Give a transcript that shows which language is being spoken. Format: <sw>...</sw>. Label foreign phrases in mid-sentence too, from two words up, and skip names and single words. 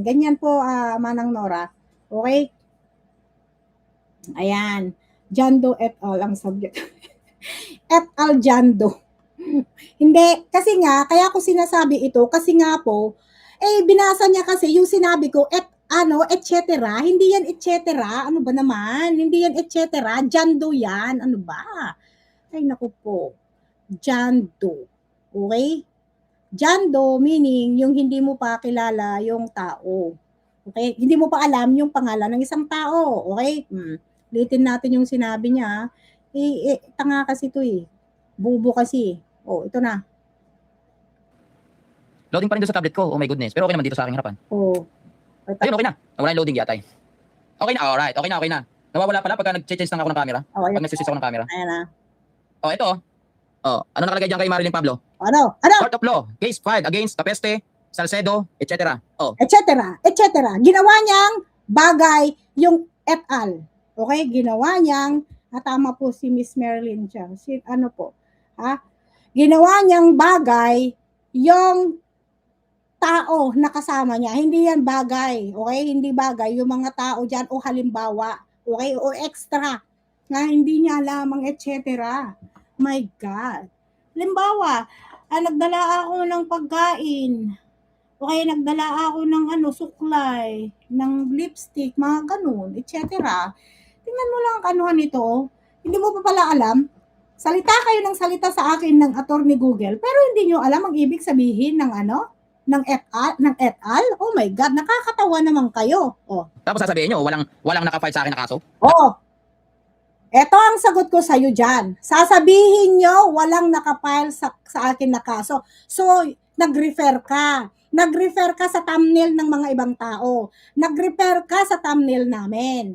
<tl>Ganyan po, Manang Nora. Okay? Ayan. John Doe</tl> <la>et al.</la> <tl>Ang subject.</tl> <la>Et al.</la> <tl>John Doe. Hindi, kasi nga, kaya ko sinasabi ito, kasi nga po, binasa niya kasi yung sinabi ko,</tl> <la>et cetera.</la> <tl>Hindi yan</tl> <la>et cetera.</la> <tl>Ano ba naman? Hindi yan</tl> <la>et cetera.</la> <tl>John Doe yan. Ano ba? Ay, naku po. John Doe. Okay? John Doe meaning yung hindi mo pa kilala yung tao. Okay? Hindi mo pa alam yung pangalan ng isang tao. Okay? Litin natin yung sinabi niya. Tanga kasi ito Bubo kasi. Oh, ito na. Loading pa rin doon sa tablet ko.</tl> <en>Oh my goodness.</en> <tl>Pero okay naman dito sa aking harapan. Oh. Ayun, okay na. Nawala yung loading yata eh. Okay na, alright. Okay na. Nawawala pala pagka nag-change lang ako ng camera. Oh, pag nag-switch ako ng camera. Ayan na. Oh, ito. Oh, ano nakalagay diyan kay Marilyn Pablo? Ano?</tl> <en>Court of law. Case filed against Capeste, Salcedo, etc. Oh.</en> <la>Et cetera.</la> <tl>Ginawa niyang bagay yung</tl> <la>et al.</la> <tl>Okay? Ginawa niyang, tama po si Miss Marilyn siya. Ano po? Ginawa niyang bagay yung tao na kasama niya. Hindi yan bagay. Okay? Hindi bagay. Yung mga tao dyan o halimbawa. Okay? O extra. Na hindi niya alam ang</tl> <la>et cetera.</la> <en>My God.</en> <tl>Halimbawa, nagdala ako ng pagkain. Okay, nagdala ako ng suklay, ng lipstick, mga ganun,</tl> <la>et cetera.</la> <tl>Tingnan mo lang ang anuhan nito. Hindi mo pa pala alam. Salita kayo ng salita sa akin ng attorney Google, pero hindi nyo alam ang ibig sabihin ng ng</tl> <la>et al.</la> <en>Oh my God,</en> <tl>nakakatawa naman kayo. Oh. Tapos sasabihin nyo, walang nakafile sa akin na kaso? Oh. Ito ang sagot ko sa iyo dyan. Sasabihin nyo, walang nakafile sa akin na kaso. So, nag-refer ka. Nag-refer ka sa thumbnail ng mga ibang tao. Nag-refer ka sa thumbnail namin.</tl>